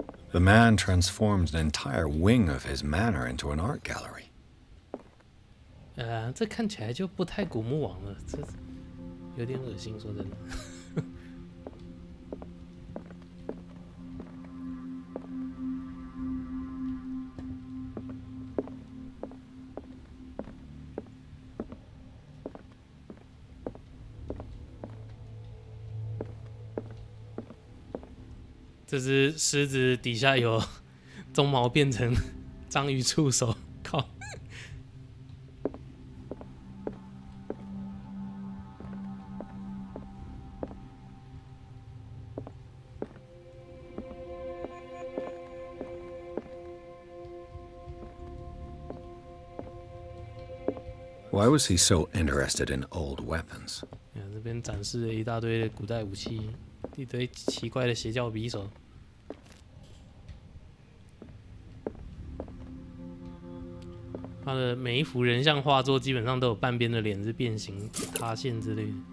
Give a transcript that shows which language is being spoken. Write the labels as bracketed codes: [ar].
[en] The man transformed an entire wing of his manor into an art gallery. [zh] 这看起来就不太古墓王了，这有点恶心，说真的。这只狮子底下有鬃毛变成章鱼触手，靠！ [en] Why was he so interested in old weapons? [zh] 这边展示了一大堆的古代武器，一堆奇怪的邪教匕首。他的每一幅人像画作基本上都有半边的脸是变形、塌陷之类的。